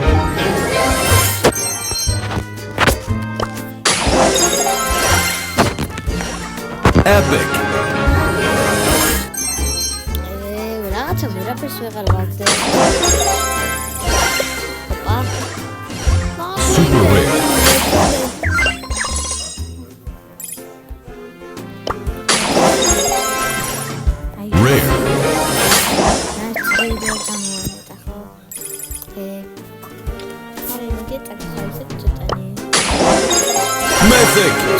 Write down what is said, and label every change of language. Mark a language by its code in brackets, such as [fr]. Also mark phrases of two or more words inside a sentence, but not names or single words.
[en] Epic. [ka] რაღაცა ვერაფერს ვეღარ ვაგდებ. ოპა. [en] Super rare. Rare. Mythic.